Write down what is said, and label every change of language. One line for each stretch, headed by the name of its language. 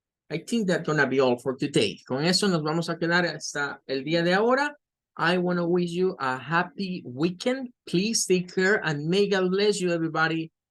English: I think that's gonna be all for today.
Spanish: Con eso nos vamos a quedar hasta el día de ahora.
English: I want to wish you a happy weekend. Please take care and may God bless you, everybody.